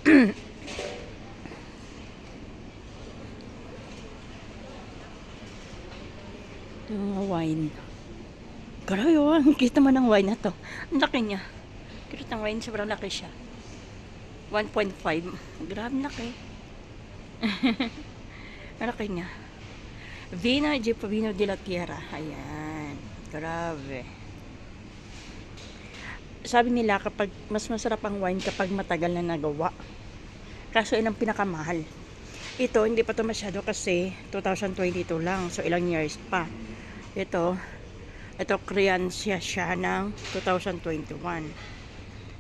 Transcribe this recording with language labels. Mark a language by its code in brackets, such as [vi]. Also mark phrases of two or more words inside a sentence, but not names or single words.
[tl] Mga wine. Grabe, kita mo ng wine na to. Ang laki niya. Kita ng wine, sobrang laki siya. 1.5. Grabe laki. Malaki niya. [es] Vino de la Tierra. [tl] Ayan. Grabe. Sabi nila kapag mas masarap ang wine kapag matagal na nagawa. Kaso yun ang pinakamahal. Ito, hindi pa to masyado kasi 2022 lang. So, ilang years pa. Ito Korean siya ng 2021.